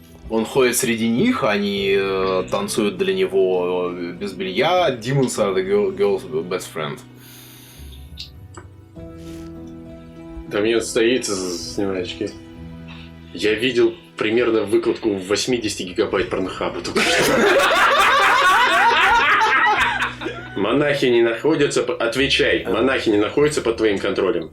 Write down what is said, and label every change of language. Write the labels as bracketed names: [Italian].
[Russian] Он ходит среди них, они танцуют для него без белья. [English] Demons are the girl's best friend. [Russian] Дамьен стоит, снимает очки. Я видел примерно выкладку в 80 гигабайт порнохаба только что. Монахи не находятся... Отвечай, монахи не находятся под твоим контролем?